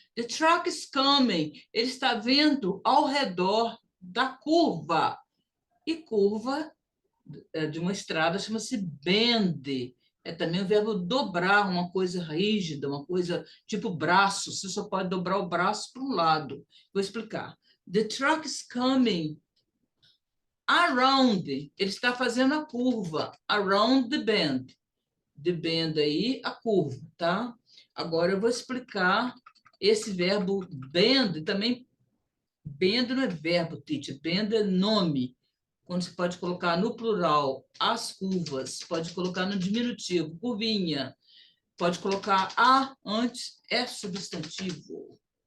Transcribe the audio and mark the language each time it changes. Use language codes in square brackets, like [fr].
[en] The truck is coming. [pt] Ele está vindo ao redor da curva. E curva de uma estrada chama-se bend. É também o verbo dobrar, uma coisa rígida, uma coisa tipo braço. Você só pode dobrar o braço para um lado. Vou explicar. [en] The truck is coming around. [pt] Ele está fazendo a curva. [en] Around the bend. [pt] The bend aí, a curva, tá? Agora eu vou explicar esse verbo bend. Também, bend não é verbo, teacher. Bend é nome. Quando você pode colocar no plural as curvas, pode colocar no diminutivo, curvinha, pode colocar a antes, é substantivo.